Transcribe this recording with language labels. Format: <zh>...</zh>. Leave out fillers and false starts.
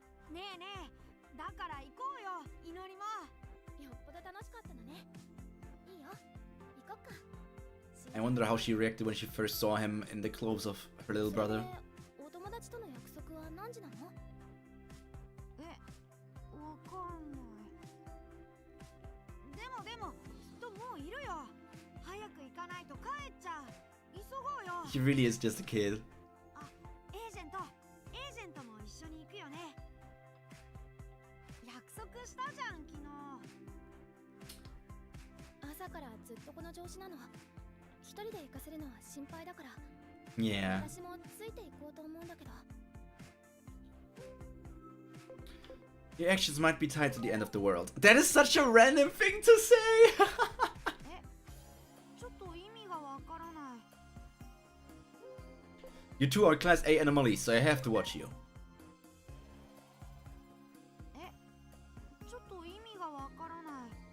<ja>ねえねえ、だから行こうよ、祈りも。よっぽど楽しかったのね。いいよ、行こっか。</ja> <en>I wonder how she reacted when she first saw him in the clothes of her little brother.</en> <ja>お友達との約束は何時なの？え、わかんない。でも、きっともういるよ。早く行かないと帰っちゃう。急ごうよ。</ja> <en>He really is just a kid.</en> <ja>あ、エージェントも一緒に行くよね。約束したじゃん、昨日。朝からずっとこの調子なの。一人で行かせるのは心配だから。</ja> <en>Yeah.</en> <ja>私もついて行こうと思うんだけど。</ja> <en>Your actions might be tied to the end of the world. That is such a random thing to say!</en> <ja>え、ちょっと意味がわからない。</ja> <en>You two are Class A anomalies, so I have to watch you.</en> <ja>え、ちょっと意味がわからない。</ja>